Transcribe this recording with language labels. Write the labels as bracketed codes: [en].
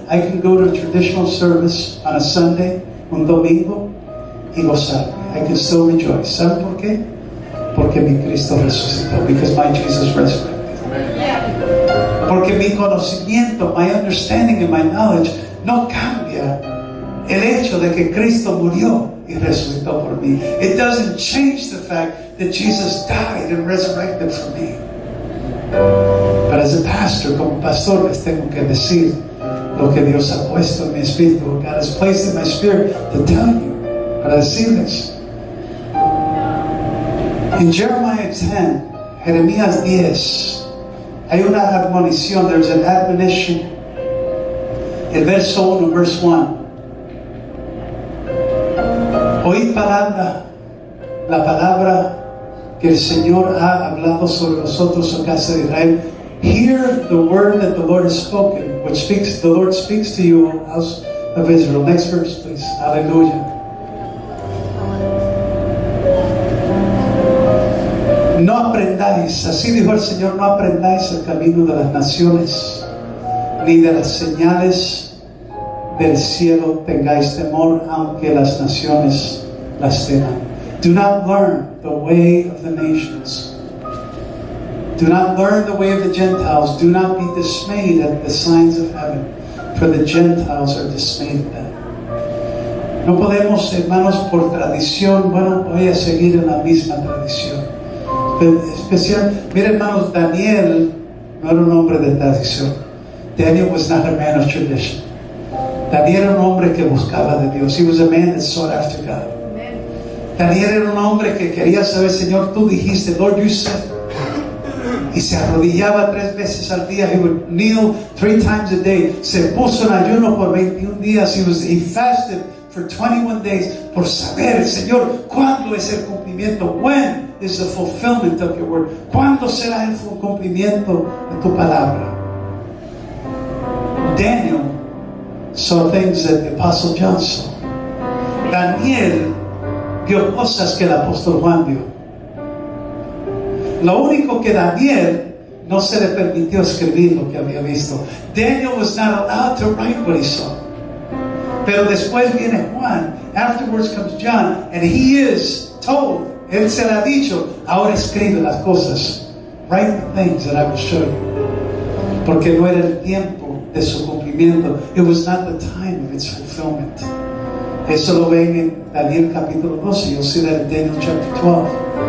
[en] I can go to a traditional service on a Sunday, [es] un domingo, y gozarme. [en] I can still rejoice. [es] ¿Saben por qué? Porque mi Cristo resucitó. [en] Because my Jesus resurrected. [es] Porque mi conocimiento, [en] my understanding and my knowledge [es] no cambia el hecho de que Cristo murió y resucitó por mí. [en] It doesn't change the fact that Jesus died and resurrected for me. But as a pastor, [es] como pastor, les tengo que decir lo que Dios ha puesto en mi espíritu. [en] God has placed in my spirit to tell you, [es] para decirles. [en] In Jeremiah 10, [es] Jeremías 10, hay una admonición, [en] there's an admonition. [es] El verso 1, [en] verse 1. [es] Oíd la palabra que el Señor ha hablado sobre nosotros, la casa de Israel. [en] Hear the word that the Lord has spoken, which the Lord speaks to you, O house of Israel. Next verse, please. Hallelujah. [es] No aprendáis, así dijo el Señor, no aprendáis el camino de las naciones, ni de las señales del cielo tengáis temor, aunque las naciones las teman. [en] Do not learn the way of the nations. Do not learn the way of the Gentiles. Do not be dismayed at the signs of heaven, for the Gentiles are dismayed at them. [es] No podemos, hermanos, por tradición, voy a seguir en la misma tradición. Especial, mira, hermanos, Daniel no era un hombre de tradición. [en] Daniel was not a man of tradition. [es] Daniel era un hombre que buscaba de Dios. [en] He was a man that sought after God. [es] Daniel era un hombre que quería saber, Señor, tú dijiste, [en] Lord, you said. [es] Y se arrodillaba 3 veces al día. [en] He would kneel 3 times a day. [es] Se puso en ayuno por 21 días. [en] He fasted for 21 days [es] por saber, Señor, ¿cuándo es el cumplimiento? [en] When is the fulfillment of your word? [es] ¿Cuándo será el cumplimiento de tu palabra? [en] Daniel saw things that the Apostle John saw. [es] Daniel vio cosas que el apóstol Juan vio. Lo único que Daniel no se le permitió escribir lo que había visto. [en] Daniel was not allowed to write what he saw. [es] Pero después viene Juan. [en] Afterwards comes John, and he is told, [es] él se le ha dicho, ahora escribe las cosas. [en] Write the things that I will show you. [es] Porque no era el tiempo de su cumplimiento. [en] It was not the time of its fulfillment. [es] Eso lo ven en Daniel capítulo 12. [en] You'll see that in Daniel chapter 12.